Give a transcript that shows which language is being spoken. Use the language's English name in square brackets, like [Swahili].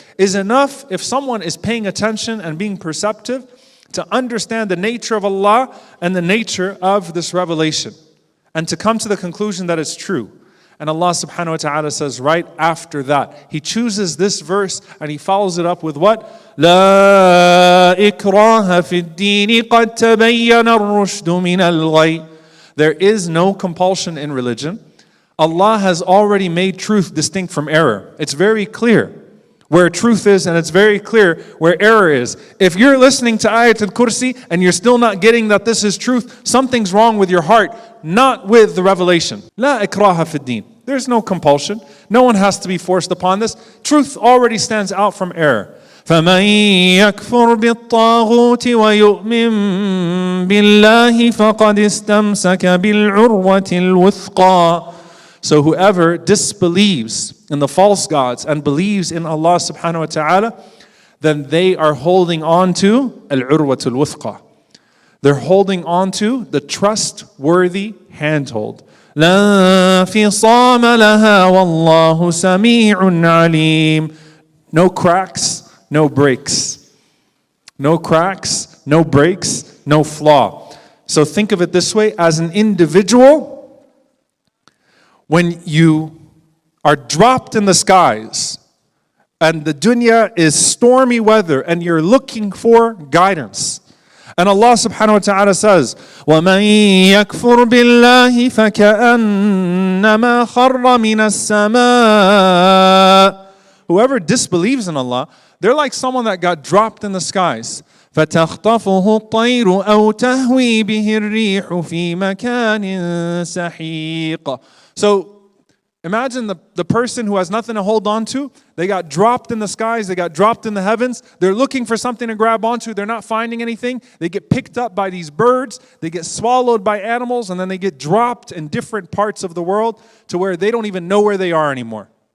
[English] Is enough if someone is paying attention and being perceptive to understand the nature of Allah and the nature of this revelation, and to come to the conclusion that it's true. And Allah subhanahu wa ta'ala says right after that, He chooses this verse and He follows it up with what? [Arabic] لا إكراه في الدين قد تبين الرشد من الغي. [English] There is no compulsion in religion. Allah has already made truth distinct from error. It's very clear. where truth is, and it's very clear where error is. If you're listening to Ayat al-Kursi and you're still not getting that this is truth, something's wrong with your heart, not with the revelation. [Arabic] La ikraha fi din. [English] There's no compulsion. No one has to be forced upon this. Truth already stands out from error. [Arabic] فَمَنْ يَكْفُرْ بِالطَّاغُوتِ وَيُؤْمِنْ بِاللَّهِ فَقَدْ اسْتَمْسَكَ بِالْعُرْوَةِ الْوُثْقَى. [English] So whoever disbelieves in the false gods and believes in Allah subhanahu wa ta'ala, then they are holding on to al-urwatul wuthqa. They're holding on to the trustworthy handhold. [Arabic] لا انفصام لها والله سميع عليم. [English] No cracks, no breaks. No cracks, no breaks, no flaw. So think of it this way, as an individual, when you are dropped in the skies and the dunya is stormy weather and you're looking for guidance, and Allah subhanahu wa ta'ala says, [Arabic] وَمَن يَكْفُرْ بِاللَّهِ فَكَأَنَّمَا خَرَّ مِنَ السَّمَاءِ. [English] Whoever disbelieves in Allah, they're like someone that got dropped in the skies. [Arabic] فَتَخْطَفُهُ الطَّيْرُ أَوْ تَهْوِي بِهِ الرِّيحُ فِي مَكَانٍ سَحِيقٍ. [English] So imagine the person who has nothing to hold on to. They got dropped in the skies, they got dropped in the heavens. They're looking for something to grab onto. They're not finding anything. They get picked up by these birds. They get swallowed by animals, and then they get dropped in different parts of the world to where they don't even know where they are anymore.